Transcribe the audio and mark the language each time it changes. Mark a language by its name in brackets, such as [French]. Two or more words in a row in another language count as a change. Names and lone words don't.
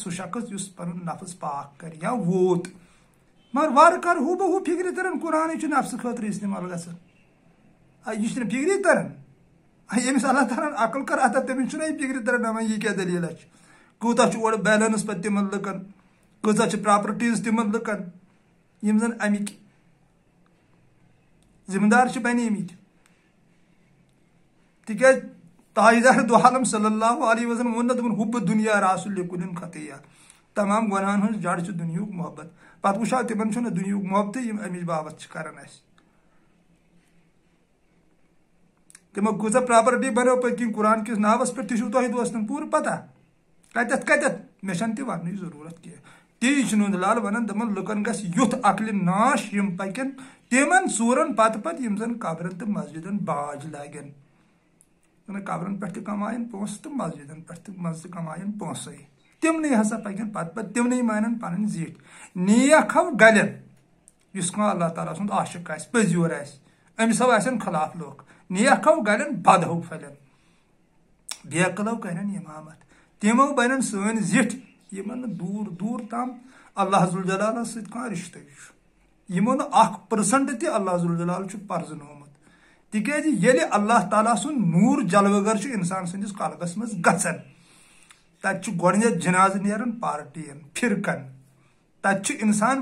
[Kashmiri] سُہ شخص یُس پنُن نفس پاک کرِ یا ووت مگر وارٕ کارٕ ہوٗ بہ ہوٗ فکرِ تران قرآنٕے چھُ نفسہٕ خٲطرٕ استعمال گژھان یہِ چھُنہٕ فکری تران ییٚمِس اللہ تعالیٰ ہن عقل کٔر عطا تٔمِس چھُنہ یہِ فکرِ تران دپان یہِ کیٛاہ دٔلیٖلہ چھِ کوٗتاہ چھُ اورٕ بیلنس پتہٕ تِمن لُکن کۭژاہ چھِ پراپرٹیٖز تِمن لُکن یِم زن امِکۍ ذمہٕ دار چھِ بنیمٕتۍ تِکیٛازِ تاجدار دو عالم [Arabic] صلی اللہ علیہ وسلم [Kashmiri] ووٚن نہ دوٚپُن [Arabic] حُبہٕ دُنیا راسُ لِکُلِن خطیہ [Kashmiri] تمام گۄنہن ہٕنٛز جڑ چھِ دُنیہُک محبت پتہٕ وٕچھو تِمن چھُنہٕ دُنیہُک محبتٕے یِم امِچ بابت چھِ کران اسہِ تِمو کۭژاہ پراپرٹی بنٲو پٔتۍ کِنۍ قرآن کِس ناوس پٮ۪ٹھ تہِ چھُو تۄہہِ دوستن پوٗرٕ پتہ کتٮ۪تھ مےٚ چھنہٕ تہِ وننٕچ ضروٗرت کینٛہہ تی چھُ نُنٛد لال ونان دپان لُکن گژھِ یُتھ عقلہِ ناش یِم پکن تِمن ژوٗرن پتہٕ یِم زن قبرن تہٕ مسجدن باج لاگن قبرن پٮ۪ٹھ تہِ کماین پونٛسہٕ تہٕ مسجدن پٮ۪ٹھ تہِ منٛزٕ تہِ کماین پونٛسے تِمنٕے ہسا پکن پتہٕ تِمنٕے مانن پنٕنۍ زیٖٹھ نیک ہو گلین یُس کانٛہہ اللہ تعالیٰ سُنٛد عاشق آسہِ پٔزیور آسہِ أمِس ہو آسن خلاف لُکھ نیک ہو گلین بد ہو پھلین بے عقلو کرن امامت تِمو بنن سٲنۍ زِٹھۍ یِمن نہٕ دوٗر دوٗر تام اللہ ذوالجلالس سۭتۍ کانٛہہ رِشتَے چھُ یِمو نہٕ 1% تہِ اللہ ذوالجلال چھُ پرزنومُت تِکیٛازِ ییٚلہِ اللہ تعالیٰ سُنٛد نوٗر جلوٕ گر چھُ انسان سٕنٛدِس قلبس منٛز گژھان تتہِ چھُ گۄڈٕنیتھ جنازٕ نیران پارٹین فرقن تتہِ چھُ انسان